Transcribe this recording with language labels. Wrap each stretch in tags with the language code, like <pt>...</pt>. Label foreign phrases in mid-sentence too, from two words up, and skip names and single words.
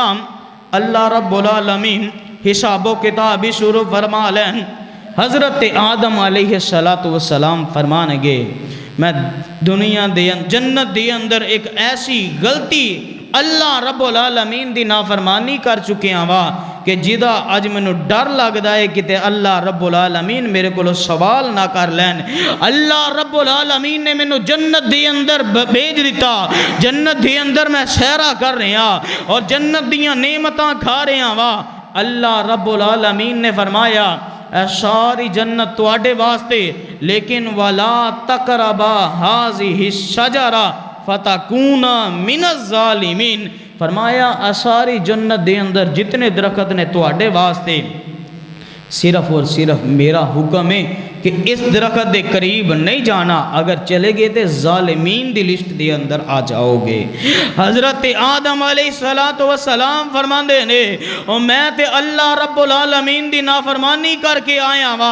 <pa>اللہ رب العالمین حساب و کتاب ہی شروع فرما لین. حضرت آدم علیہ السلام فرمان گے میں دنیا دے جنت دے اندر ایک ایسی غلطی اللہ رب العالمین دی نافرمانی کر چکے ہیں وا کہ جدا اج مینوں ڈر لگدا ہے کہ اللہ رب العالمین میرے کو سوال نہ کر لین. اللہ رب العالمین نے مینوں جنت دے اندر بھیج دیتا. جنت دے اندر میں سیرا کر رہا اور جنت دیاں نعمتاں کھا رہا وا. اللہ رب العالمین نے فرمایا اے ساری جنت تواڈے واسطے لیکن</pa> <ar>ولا تقربا ہذہ الشجرہ فتکونا من الظالمین.</ar> <pa>فرمایا اے ساری جنت دے اندر جتنے درخت نے تواڈے واسطے صرف اور صرف میرا حکم ہے کہ اس درخت دے قریب نہیں جانا. اگر چلے گئے تے ظالمین دی لسٹ دے اندر آ جاؤ گے. حضرت آدم علیہ السلام فرماندے نے او میں تے اللہ رب العالمین دی نافرمانی کر کے آیا وا.</pa>